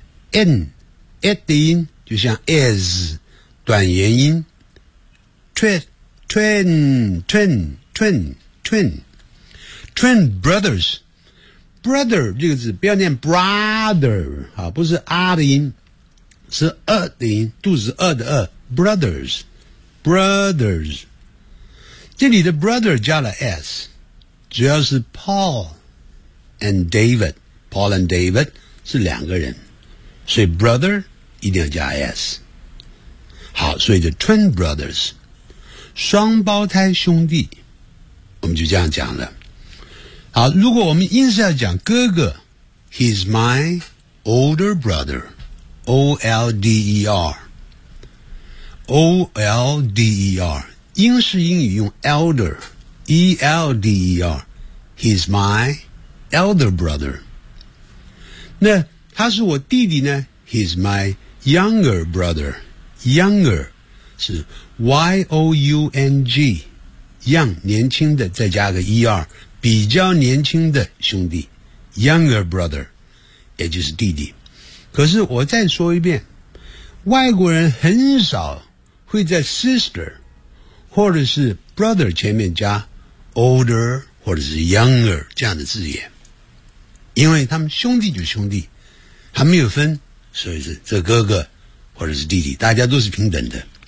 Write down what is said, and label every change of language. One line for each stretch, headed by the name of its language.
Chinese: n at 的音就像 is 短元音， twin brothers， brother 这个字不要念 brother， 好，不是 r 的音，是 a 的音，肚子饿的饿， brothers 这里的 brother 加了 s， 主要是 Paul and David, Paul and David 是两个人，所以 brother 一定要加 s。好，所以就 twin brothers， 双胞胎兄弟，我们就这样讲了。
English: 好，如果我们硬是要讲哥哥，he's my older brother， O L D E R， O L D E R， 英式英语用 elder， E L D E R， he's my elder brother。那他是我弟弟呢？He's my younger brother。
Chinese: Younger 是 Y-O-U-N-G Young 年轻的再加个 E-R 比较年轻的兄弟 Younger brother 也就是弟弟。可是我再说一遍，外国人很少会在 sister 或者是 brother 前面加 older 或者是 younger 这样的字眼，因为他们兄弟就兄弟，还没有分，所以是这哥哥或者是弟弟，大家都是平等的。